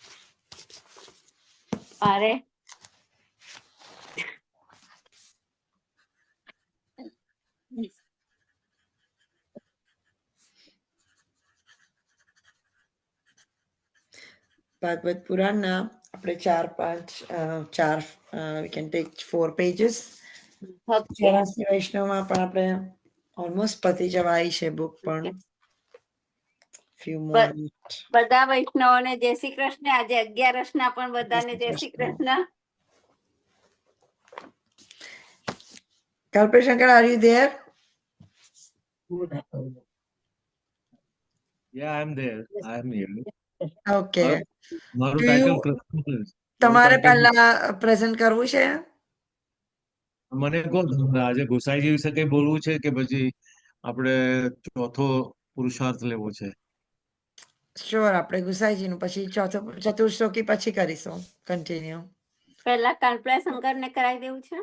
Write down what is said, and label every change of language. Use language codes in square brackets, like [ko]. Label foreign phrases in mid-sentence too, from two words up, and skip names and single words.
[gu] અરે ભાગવત પુરાણના આપણે [en] 4 we can take 4 pages. [gu] ચોરાસી વૈષ્ણવમાં પણ આપણે ઓલમોસ્ટ પતી જવાય છે બુક પણ. [en] few more minutes. [gu] બધા વૈષ્ણવોને જય શ્રી કૃષ્ણ. આજે 11 પણ બધાને જય શ્રી કૃષ્ણ. [en] Kalpashankar, are you there? Yeah, I'm there. I'm here. Okay. [gu] મારું [en] Do title you- Krishna is. [gu] તમારે પહેલા પ્રેઝન્ટ કરવું છે? મને કહો આજે ગોસાઈજી વિશે કઈ બોલવું છે કે પછી આપણે ચોથો પુરુષાર્થ લેવો છે? શ્યોર, આપણે ગુસાઈજીનું પછી ચતુર્શ્લોકી પછી કરીશું કન્ટિન્યુ. પહેલા કલ્પના શંકરને કરાવી દેવું છે.